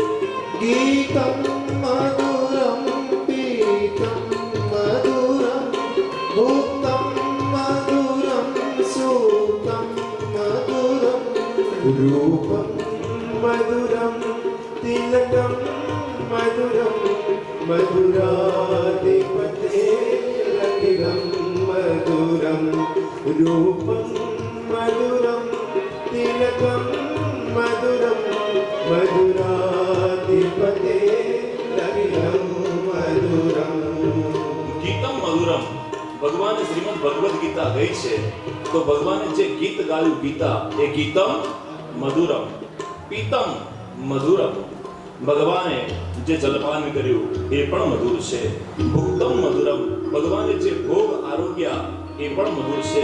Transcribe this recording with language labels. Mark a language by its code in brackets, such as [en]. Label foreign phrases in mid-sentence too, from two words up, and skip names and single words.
[sa] ગીતમ મધુરમ પીતમ મધુરમ ભૂતમ મધુરમ સુતમ મધુરમ રૂપમ મધુરમ તિલકમ મધુરમ મધુરાધિપતે અખિલમ મધુરમ રૂપમ મધુરમ તિલકમ મધુરમ મધુરાધિપતે અખિલમ મધુરમ. ગીતમ મધુરમ. [gu] ભગવાને શ્રીમદ ભગવદ ગીતા ગઈ છે, તો ભગવાને જે ગીત ગાયું ગીતા એ [sa] ગીતમ મધુરમ. પીતમ મધુરમ. [gu] ભગવાને જે જલપાન કર્યું એ પણ મધુર છે. [sa] ભુક્તમ મધુરમ, [gu] ભગવાને જે ભોગ આરોગ્યા એ પણ મધુર છે.